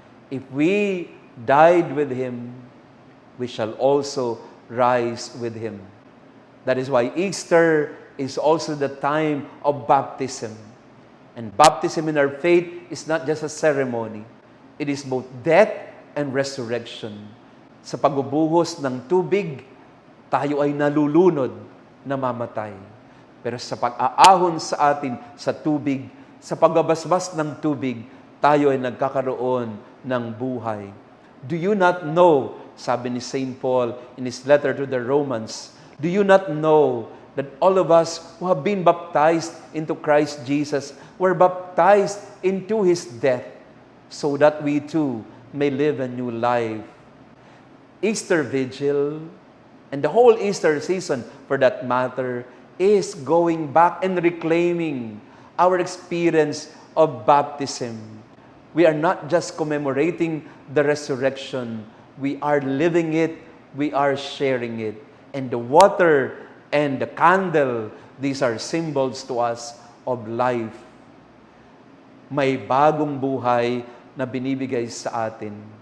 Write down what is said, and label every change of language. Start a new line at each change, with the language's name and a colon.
English: If we died with Him, we shall also rise with Him. That is why Easter is also the time of baptism. And baptism in our faith is not just a ceremony. It is both death and resurrection.
Filipino: Sa pagbubuhos ng tubig, tayo ay nalulunod, namamatay. Pero sa pag-aahon sa atin sa tubig, sa pagbabasbas ng tubig, tayo ay nagkakaroon ng buhay.
English: Do you not know,
Filipino: sabi ni
English: St. Paul in his letter to the Romans, do you not know that all of us who have been baptized into Christ Jesus were baptized into His death so that we too may live a new life? Easter Vigil, and the whole Easter season for that matter, is going back and reclaiming our experience of baptism. We are not just commemorating the resurrection, we are living it, we are sharing it. And the water and the candle, these are symbols to us of life.
Filipino: May bagong buhay na binibigay sa atin.